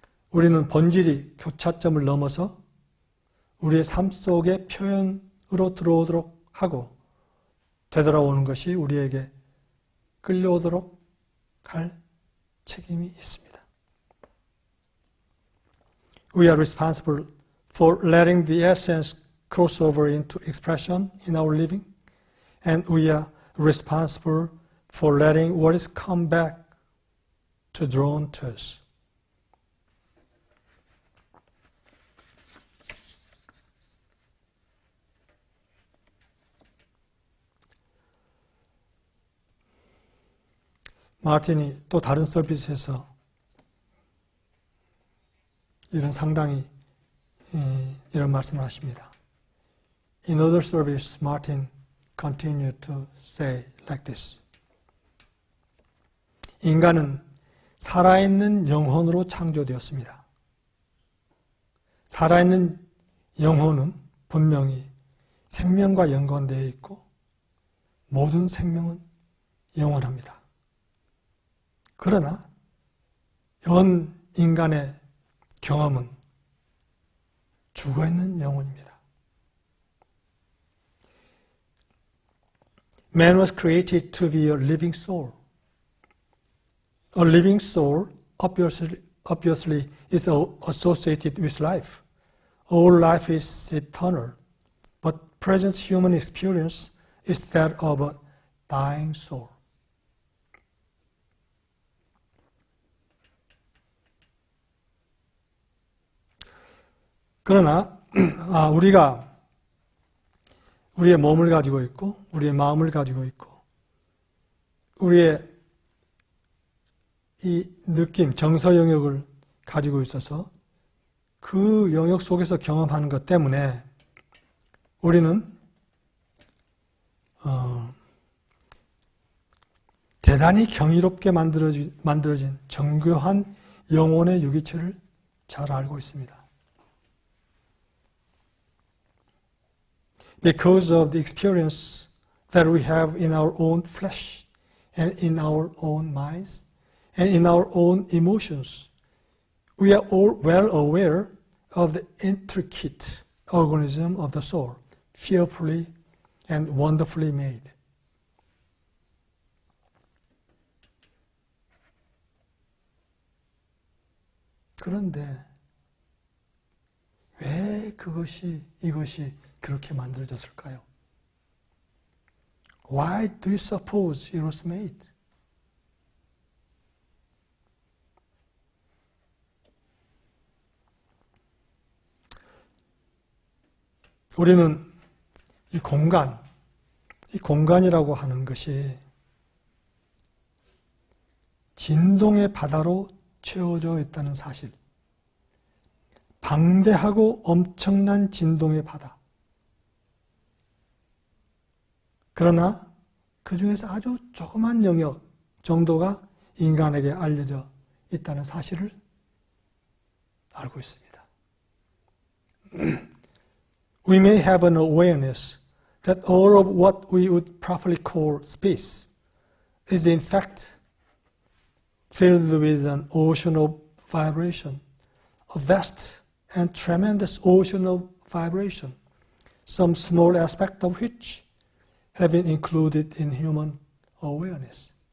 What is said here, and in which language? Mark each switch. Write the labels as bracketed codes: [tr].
[ko] 우리는 본질이 교차점을 넘어서 우리의 삶 속의 표현으로 들어오도록 하고 되돌아오는 것이 우리에게 끌려오도록 할 책임이 있습니다. [en] We are responsible for letting the essence cross over into expression in our living, and we are responsible for letting what is come back to drawn to us. [ko] 마틴이 또 다른 서비스에서 이런 상당히 이런 말씀을 하십니다. [en] In other service, Martin continued to say like this. [ko] 인간은 살아있는 영혼으로 창조되었습니다. 살아있는 영혼은 분명히 생명과 연관되어 있고 모든 생명은 영원합니다. 그러나 현 인간의 경험은 죽어있는 영혼입니다. [en] Man was created to be a living soul. A living soul obviously is associated with life. All life is eternal, but present human experience is that of a dying soul. [ko] 그러나 우리가 우리의 몸을 가지고 있고 우리의 마음을 가지고 있고 우리의 이 느낌, 정서 영역을 가지고 있어서 그 영역 속에서 경험하는 것 때문에 우리는 대단히 경이롭게 만들어진 정교한 영혼의 유기체를 잘 알고 있습니다. [en] Because of the experience that we have in our own flesh and in our own minds and in our own emotions, we are all well aware of the intricate organism of the soul, fearfully and wonderfully made. [ko] 그런데 왜 이것이 그렇게 만들어졌을까요? [en] Why do you suppose it was made? [ko] 우리는 이 공간이라고 하는 것이 진동의 바다로 채워져 있다는 사실. 방대하고 엄청난 진동의 바다. 그러나 그 중에서 아주 조그만 영역 정도가 인간에게 알려져 있다는 사실을 알고 있습니다. [en] We may have an awareness that all of what we would properly call space is in fact filled with an ocean of vibration, a vast and tremendous ocean of vibration, some small aspect of which have been included in human awareness.